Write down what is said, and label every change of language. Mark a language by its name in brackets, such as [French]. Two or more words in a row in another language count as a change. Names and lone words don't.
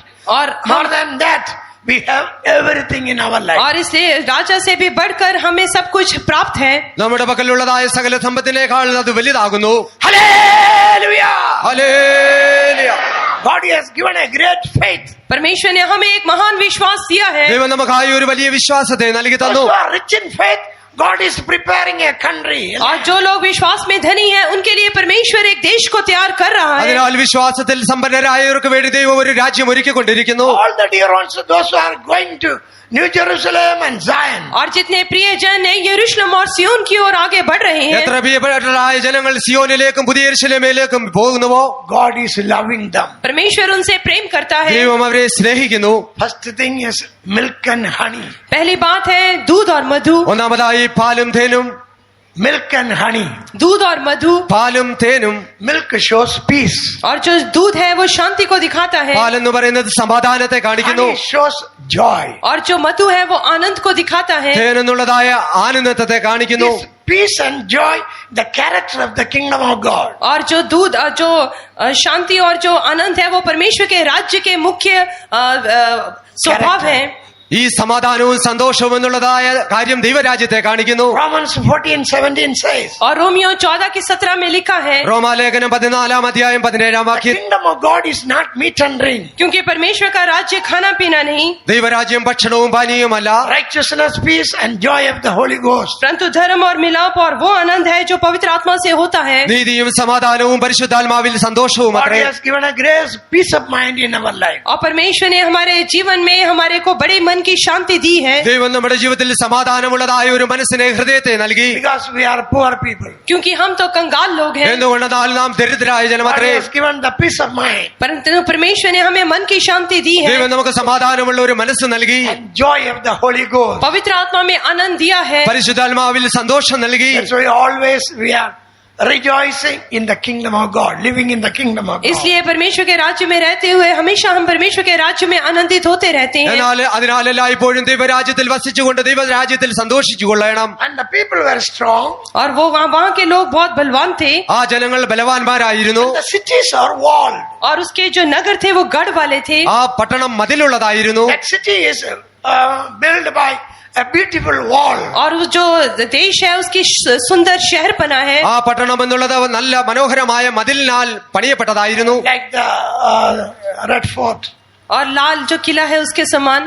[Hindi] और [English] more than that, we have everything in our life. [Hindi] और इसलिए राजा से भी बढ़कर हमें सब कुछ प्राप्त है. [Malayalam] നമ്മുടെ പക്കലുള്ളതായ സകല സമ്പത്തിനേക്കാൾ അത് വലുതാകുന്നു. [English] Hallelujah! [Malayalam] ഹല്ലേലൂയ. [English] God has given a great faith. [Hindi] परमेश्वर ने हमें एक महान विश्वास दिया है. [Malayalam] ദൈവം നമുക്കായി ഒരു വലിയ വിശ്വാസത്തെ നൽകി [English] Those [Malayalam] തന്നു. [English] who are rich in faith, God is preparing a country. [Hindi] और जो लोग विश्वास में धनी हैं, उनके लिए परमेश्वर एक देश को तैयार कर रहा है. [Malayalam] അതിനാൽ വിശ്വാസത്തിൽ സമ്പന്നരായവർക്ക് വേണ്ടി ദൈവം ഒരു രാജ്യം ഒരുക്കിക്കൊണ്ടിരിക്കുന്നു. [English] All the dear ones, those who are going to New Jerusalem and Zion, [Hindi] और जितने प्रिय जन हैं यरूशलेम और सियोन की ओर आगे बढ़ रहे हैं, [Malayalam] എത്ര പ്രിയപ്പെട്ടവരായ ജനങ്ങൾ സിയോനിലേക്കും പുതിയ യെരൂശലേമിലേക്കും പോകുന്നുവോ, [English] God is loving them. [Hindi] परमेश्वर उनसे प्रेम करता है. [Malayalam] ദൈവം അവരെ സ്നേഹിക്കുന്നു. [English] First thing is milk and honey. [Hindi] पहली बात है दूध और मधु. [Malayalam] ഒന്നാമതായി പാലും തേനും. [English] Milk and honey. [Hindi] दूध और मधु. [Malayalam] പാലും തേനും. [English] Milk shows peace. [Hindi] और जो दूध है वो शांति को दिखाता है, [Malayalam] പാലെന്ന് പറയുന്നത് സമാധാനത്തെ കാണിക്കുന്നു. [English] Honey shows joy. [Hindi] और जो मधु है वो आनंद को दिखाता है. [Malayalam] തേൻ എന്നുള്ളതായ ആനന്ദത്തെ കാണിക്കുന്നു. [English] This peace and joy, the character of the kingdom of God. [Hindi] और जो दूध और जो शांति और जो आनंद है वो परमेश्वर के राज्य के मुख्य स्वभाव है. [Malayalam] ഈ സമാധാനവും സന്തോഷവും എന്നുള്ളതായ കാര്യം ദൈവരാജ്യത്തെ കാണിക്കുന്നു. [English] Romans 14:17 says, [Hindi] और रोमियो 14:17 में लिखा है, [Malayalam] റോമാലേഖനം 14 അധ്യായം 17 [English] the [Malayalam] വാക്യം, [English] kingdom of God is not meat and drink. [Hindi] क्योंकि परमेश्वर का राज्य खाना पीना नहीं, [Malayalam] ദൈവരാജ്യം ഭക്ഷണവും പാനീയവുമല്ല, [English] Righteousness, peace and joy of the Holy Ghost. [Hindi] परंतु धर्म और मिलाप और वो आनंद है जो पवित्र आत्मा से होता है. [Malayalam] നീതിയും സമാധാനവും പരിശുദ്ധാത്മാവിൽ സന്തോഷവും [English] God [Malayalam] അത്രേ. [English] has given a grace, peace of mind in our life. [Hindi] और परमेश्वर ने हमारे जीवन में हमारे को बड़े मन की शांति दी है, [Malayalam] ദൈവം നമ്മുടെ ജീവിതത്തിൽ സമാധാനമുള്ളതായ ഒരു മനസ്സിനെ ഹൃദയത്തെ നൽകി. [English] Because we are poor people. [Hindi] क्योंकि हम तो कंगाल लोग हैं. [Malayalam] എന്തുകൊണ്ടെന്നാൽ നാം ദരിദ്രരായ [English] God [Malayalam] ജനമത്രേ. [English] has given the peace of mind [Hindi] परंतु परमेश्वर ने हमें मन की शांति दी है, [Malayalam] ദൈവം നമുക്ക് സമാധാനമുള്ള ഒരു മനസ്സ് നൽകി. [English] and joy of the Holy Ghost. [Hindi] पवित्र आत्मा में आनंद दिया है. [Malayalam] പരിശുദ്ധാത്മാവിൽ സന്തോഷം നൽകി. [English] That's why always we are rejoicing in the kingdom of God, living in the kingdom of God. [Hindi] इसलिए परमेश्वर के राज्य में रहते हुए हमेशा हम परमेश्वर के राज्य में आनंदित होते रहते हैं. [Malayalam] എന്നാൽ അതിനാലല്ല ഇപ്പോഴും ദൈവരാജ്യത്തിൽ വസിച്ചുകൊണ്ട് ദൈവരാജ്യത്തിൽ സന്തോഷിച്ചു കൊള്ളണം. [English] And the people were strong. [Hindi] और वो वहाँ के लोग बहुत बलवान थे, [Malayalam] ആ ജനങ്ങൾ ബലവാന്മാരായിരുന്നു. [English] The cities are walled. [Hindi] और उसके जो नगर थे वो गढ़ वाले थे. [Malayalam] ആ പട്ടണം മതിലുള്ളതായിരുന്നു. [English] That city is built by a beautiful wall. [Hindi] और वो जो देश है उसकी सुंदर शहर बना है, [Malayalam] ആ പട്ടണം എന്നുള്ളത് നല്ല മനോഹരമായ മതിലിനാൽ പണിയപ്പെട്ടതായിരുന്നു. [English] Like the Red Fort. [Hindi] और लाल जो किला है उसके समान.